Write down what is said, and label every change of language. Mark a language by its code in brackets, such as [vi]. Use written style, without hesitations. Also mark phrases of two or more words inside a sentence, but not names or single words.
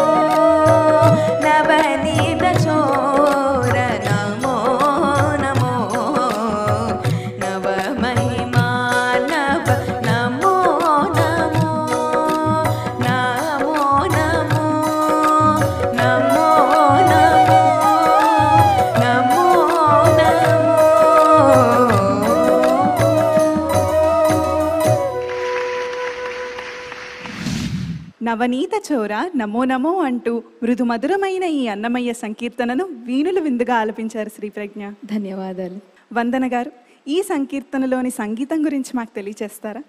[sa] नवनीत चोर नमो नमो नव महिमार्नव नमो नमो नमो नमो नमो नमो नमो నవనీత చోర నమో నమో [te] అంటూ మృదు మధురమైన ఈ అన్నమయ్య సంకీర్తనను వీణులు విందుగా ఆలపించారు శ్రీ ప్రజ్ఞ. ధన్యవాదాలు. వందన గారు, ఈ సంకీర్తనలోని సంగీతం గురించి మాకు తెలియచేస్తారా?